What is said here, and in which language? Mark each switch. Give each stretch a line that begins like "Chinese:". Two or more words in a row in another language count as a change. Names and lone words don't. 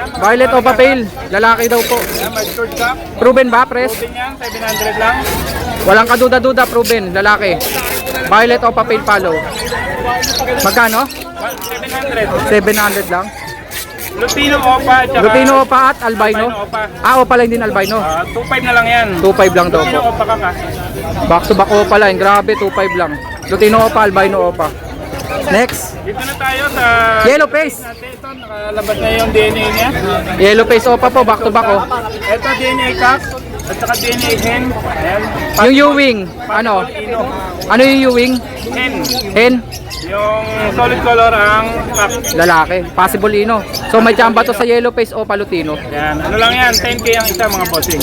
Filipino: violet Opa Pale, lalaki daw po.
English: Ayan, matured cup.
Filipino: Proven ba, Pres? Proven yan, 700 lang. Walang kaduda-duda, proven, lalaki. Violet Opa Pale Palo. Magkano? 700. 700 lang. Lutino Opa at saka Lutino Opa at albino. Opa. Opa line din albino. 2.5 na lang yan. 2.5 lang daw Lutino po. Opa ka.
English: Back to back Opa line,
Filipino: grabe, 2.5 lang. Lutino Opa, albino Opa. Next, Dito na tayo sa
English: yellow face.
Filipino: natin. Ito, nakalabas na yung DNA niya.
English: Yellow face
Filipino: Opa po,
English: back to back oh.
Filipino: Ito DNA cock at saka DNA hen. Ayan. Yung Ewing, ano? Ino. Ano yung Ewing? Hen. Hen? Yung
English: solid color
Filipino: ang cock. Lalaki, possible ino. So may chamba to sa
English: yellow face
Filipino: Opa Lutino. Yan. Ano lang yan? 10K ang isa mga bossing.